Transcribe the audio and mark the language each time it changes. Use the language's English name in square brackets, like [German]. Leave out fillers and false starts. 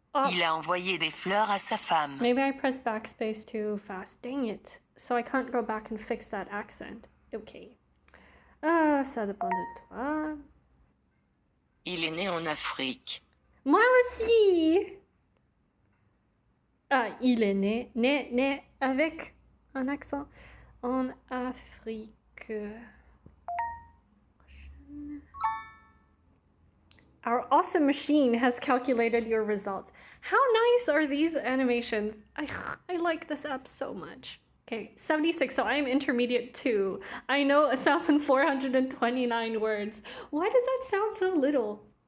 [French] Il a envoyé des fleurs à sa femme. [English] Maybe I pressed backspace too fast. Dang it. So I can't go back and fix that accent. [French] Okay. Ça dépend de toi. Il est né en Afrique. Moi aussi. Il est né avec un accent en Afrique. [English] Our awesome machine has calculated your results. How nice are these animations? I like this app so much. Okay, 76, so I am intermediate 2. I know 1,429 words. Why does that sound so little?